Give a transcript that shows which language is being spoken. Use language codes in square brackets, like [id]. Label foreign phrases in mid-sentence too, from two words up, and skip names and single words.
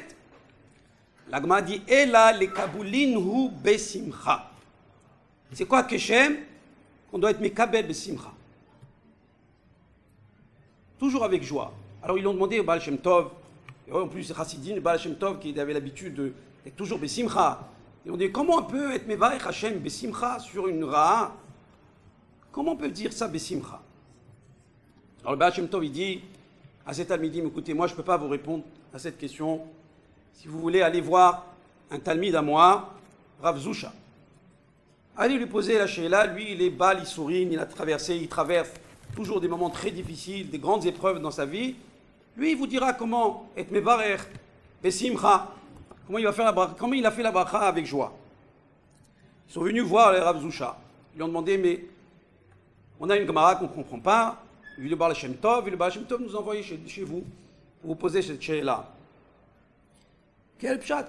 [fr] La Gemara dit [he] אלא לקבולינהו בשמחה. [fr] C'est quoi Keshem? On doit être [he] מקבל בשמחה. [fr] Toujours avec joie. Alors ils l'ont demandé au Baal Shem Tov. Et en plus, c'est Chassidim, le Baal Shem Tov, qui avait l'habitude d'être toujours besimcha. Ils ont dit comment on peut être [he] מברך השם בשמחה [fr] sur une Ra'a? Comment on peut dire ça besimcha? Alors le Baal Shem Tov il dit à cet talmidim, écoutez, moi je ne peux pas vous répondre à cette question. Si vous voulez aller voir un talmid à moi, Rav Zusha, allez lui poser la sheila. Lui il est [he] בעל ייסורים, [fr] il traverse toujours des moments très difficiles, des grandes épreuves dans sa vie. Lui il vous dira comment être [he] מברך בשמחה, [fr] comment il a fait la bracha avec joie. Ils sont venus voir le Rav Zusha. Ils lui ont demandé, mais on a une Gemara qu'on ne comprend pas. Il veut le Baal Shem Tov, et le Baal Shem Tov nous envoie chez vous pour vous poser cette sheila. Quel pshat?